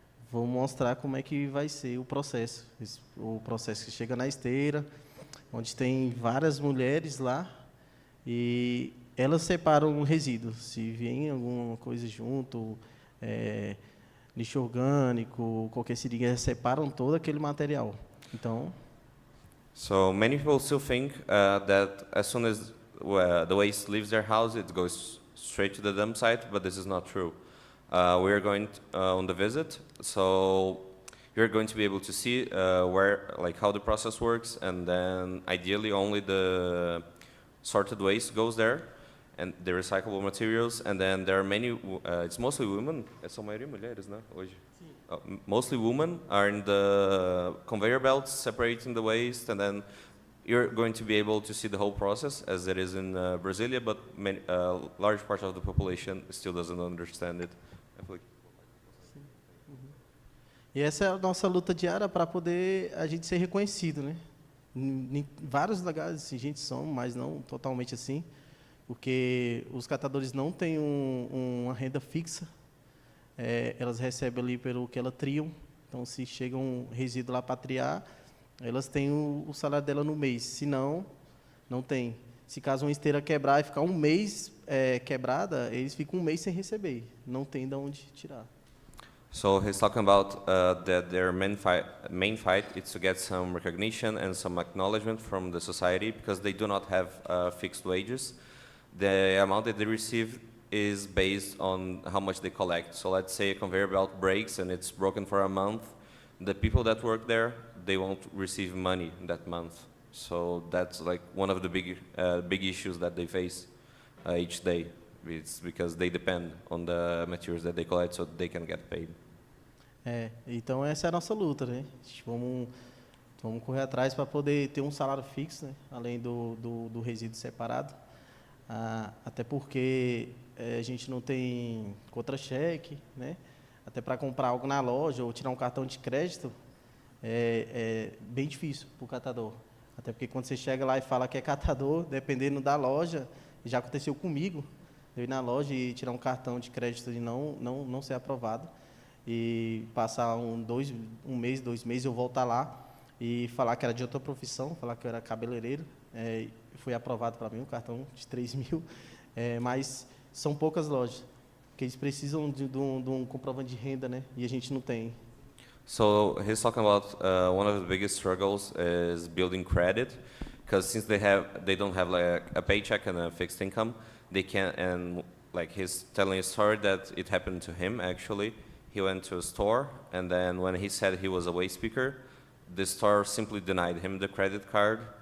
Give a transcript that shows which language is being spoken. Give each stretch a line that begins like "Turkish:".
Portuguese: Vou mostrar como é que vai ser o processo. O processo que chega na esteira, onde tem várias mulheres lá, e elas separam o resíduo. Se vem alguma coisa junto, lixo orgânico, qualquer seringa, eles separam todo aquele material. Então,
English: So many people still think that as soon as the waste leaves their house, it goes straight to the dump site, but this is not true. We are going on the visit, so you're going to be able to see how the process works, and then ideally only the sorted waste goes there, and the recyclable materials, and then there are many, it's mostly women,
Portuguese: são maioria mulheres, né, hoje?
English: Mostly women are in the conveyor belts separating the waste, and then you're going to be able to see the whole process as it is in Brasilia, but large part of the population still doesn't understand it.
Portuguese: e essa é a nossa luta diária para poder a gente ser reconhecido, né? Em vários lugares assim, a gente somos, mas não totalmente assim, porque os catadores não têm uma renda fixa. Elas recebem ali pelo que elas triam. Então, se chega um resíduo lá para triar, elas têm o salário dela no mês. Se não, não tem. Se caso uma esteira quebrar e ficar um mês quebrada, eles ficam um mês sem receber. Não tem de onde tirar.
English: So he's talking about that their main fight is to get some recognition and some acknowledgement from the society, because they do not have fixed wages. The amount that they receive is based on how much they collect. So let's say a conveyor belt breaks and it's broken for a month. The people that work there, they won't receive money that month. So that's like one of the big issues that they face each day. It's because they depend on the materials that they collect, so they can get paid.
Portuguese: Então essa é a nossa luta, né? Vamos correr atrás para poder ter um salário fixo, né? Além do resíduo separado. Até porque a gente não tem contra-cheque, né? Até para comprar algo na loja ou tirar um cartão de crédito é bem difícil para o catador. Até porque quando você chega lá e fala que é catador, dependendo da loja, já aconteceu comigo, eu ir na loja e tirar um cartão de crédito e não ser aprovado, e passar um mês, 2 meses, eu voltar lá e falar que era de outra profissão, falar que eu era cabeleireiro, foi aprovado para mim um cartão de 3 mil, mas são poucas lojas, que eles precisam de um comprovante de renda, né? E a gente não tem.
English: So he's talking about one of the biggest struggles is building credit, because since they don't have like a paycheck and a fixed income, they can't. And like he's telling a story that it happened to him actually. He went to a store, and then when he said he was a waste picker, the store simply denied him the credit card.